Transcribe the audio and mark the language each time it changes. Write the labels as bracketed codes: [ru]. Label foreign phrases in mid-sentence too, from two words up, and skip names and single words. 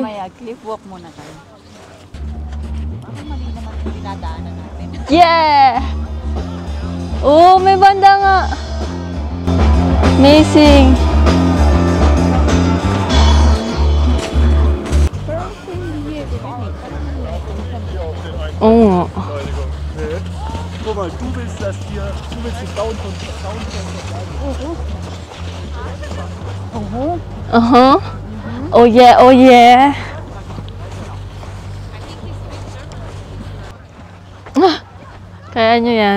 [tl] Mamaya, [en] cliff walk [tl] muna tayo. Ako mali naman yung dinadaanan natin. Yeah! Oh, may banda nga. Amazing. Oo nga. [de] Guck mal, du willst das hier, du willst den Down von [en] Oh yeah, oh yeah. [tl] Kaya nyo yan.